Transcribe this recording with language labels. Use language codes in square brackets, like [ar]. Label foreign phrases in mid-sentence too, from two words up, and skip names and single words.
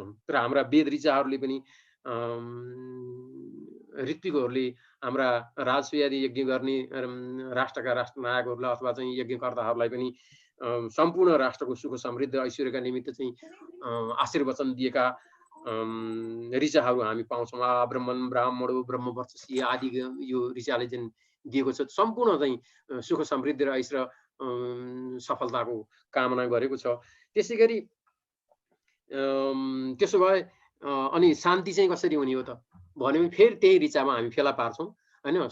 [ne] तर हाम्रा वेद ऋचाहरूले पनि ऋत्विकहरूले हाम्रा राजसूयादि यज्ञ गर्ने राष्ट्रका राष्ट्रनायकहरूलाई अथवा चाहिँ यज्ञकर्ताहरूलाई पनि सम्पूर्ण राष्ट्रको सुख समृद्ध ऐश्वर्यका निमित्त चाहिँ आशीर्वचन दिएका ऋचाहरू हामी पाउँछौँ। [sa] ब्रह्मण ब्राह्मणो ब्रह्मवर्चसी [ne] आदि यो ऋचाले चाहिँ दिएको छ, सम्पूर्ण चाहिँ सुख समृद्धि र ऐश्वर्य सफलताको कामना गरेको छ। त्यसै गरी त्यसो भए अनि शान्ति चाहिँ कसरी हुने हो त भने फेरि त्यही ऋचामा हामी फेला पार्छौँ होइन।